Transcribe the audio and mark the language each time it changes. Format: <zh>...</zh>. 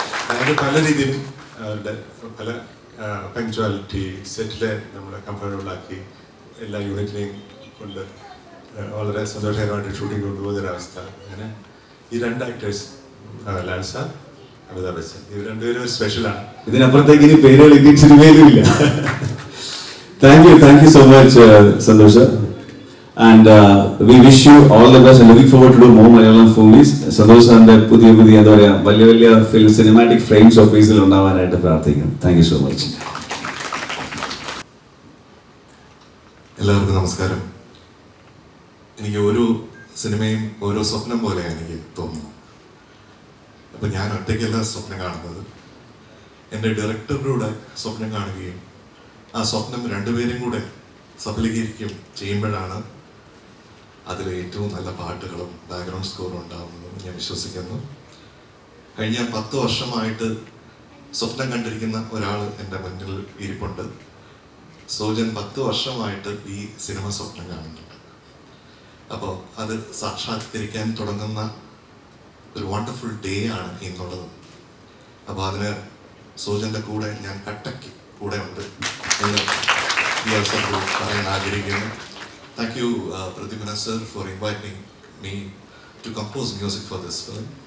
<ml>അതായത് പല രീതിയിലും അവരുടെ പല പങ്ക്ച്വാലിറ്റി, സെറ്റിലെ നമ്മളെ കംഫർട്ടബിൾ ആക്കി എല്ലാ യൂണിറ്റിനെയും കൊണ്ട് വളരെ സന്തോഷകരമായിട്ട് ഷൂട്ടിംഗ് കൊണ്ടുപോകുന്നൊരവസ്ഥ. അങ്ങനെ ഈ 2 ആക്ടേഴ്സ്, ലാൽ സാർ, അമിതാഭ് ബച്ചൻ, ഇവർ രണ്ടുപേരും ഒരു സ്പെഷ്യലാണ്. ഇതിനപ്പുറത്തേക്ക് ഇനി പേരുകൾ ഇന്ത്യൻ സിനിമയിലും ഇല്ല.</ml> <en>Thank you so much Santhosh. And we wish you all the best and looking forward to do more Malayalam movies.</en> <ml>Santhosh സാറിന്റെ പുതിയ എന്താ പറയുക, വലിയ ഫിലിം സിനിമാറ്റിക് ഫ്രെയിംസ് ഓഫീസിൽ ഉണ്ടാവാനായിട്ട് പ്രാർത്ഥിക്കുന്നു.</ml> <en>Thank you so much.</en> <ml>എല്ലാവർക്കും നമസ്കാരം. എനിക്ക് ഓരോ സിനിമയും ഓരോ സ്വപ്നം പോലെയാണ് എനിക്ക് തോന്നുന്നത്. അപ്പം ഞാൻ ഒറ്റയ്ക്കല്ല സ്വപ്നം കാണുന്നത്, എൻ്റെ ഡയറക്ടറിലൂടെ സ്വപ്നം കാണുകയും ആ സ്വപ്നം 2 പേരും കൂടെ സഫലീകരിക്കുകയും ചെയ്യുമ്പോഴാണ് അതിൽ ഏറ്റവും നല്ല പാട്ടുകളും ബാക്ക്ഗ്രൗണ്ട് സ്കോറും ഉണ്ടാകുന്നതെന്ന് ഞാൻ വിശ്വസിക്കുന്നു. കഴിഞ്ഞ 10 വർഷമായിട്ട് സ്വപ്നം കണ്ടിരിക്കുന്ന ഒരാൾ എൻ്റെ മുന്നിൽ ഇരിപ്പുണ്ട്. സോജൻ 10 വർഷമായിട്ട് ഈ സിനിമ സ്വപ്നം കാണുന്നുണ്ട്. അപ്പോൾ അത് സാക്ഷാത്കരിക്കാൻ തുടങ്ങുന്ന ഒരു വണ്ടർഫുൾ ഡേ ആണ് ഇന്നുള്ളത്. അപ്പോൾ അതിന് സോജൻ്റെ കൂടെ ഞാൻ കട്ടയ്ക്ക് കൂടെ ഉണ്ട് എന്ന് ഈ അവസരത്തിൽ പറയാൻ ആഗ്രഹിക്കുന്നു.</ml> <en>Thank you, Pradyumna sir, for inviting me to compose music for this film.</en>